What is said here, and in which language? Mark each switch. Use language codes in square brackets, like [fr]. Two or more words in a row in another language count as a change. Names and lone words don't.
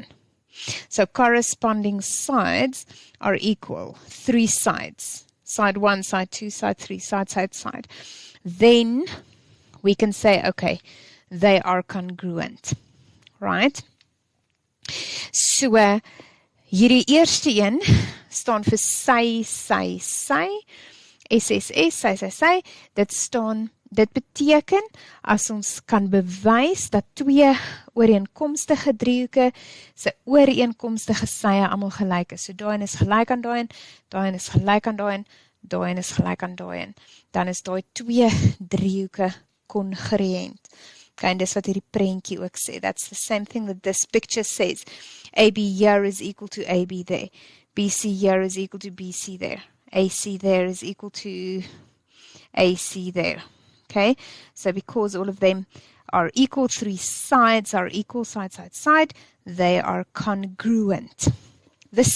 [en] So corresponding sides are equal. 3 sides. Side 1, side 2, side 3, side. Then we can say, okay, they are congruent. Right? So, [af] hierdie eerste een staan vir sy, SSS, sy, dit beteken, as ons kan bewys dat 2 ooreenkomstige driehoeke se ooreenkomstige sye almal gelyk is. So daai een is gelyk aan daai een, daai een is gelyk aan daai een, daai een is gelyk aan daai een. Dan is daai 2 driehoeke congruent. Okay, and dis wat hierdie prentjie ook sê. [en] That's the same thing that this picture says. AB here is equal to AB there. BC here is equal to BC there. AC there is equal to AC there. Okay, so because all of them are equal, 3 sides are equal, side, they are congruent.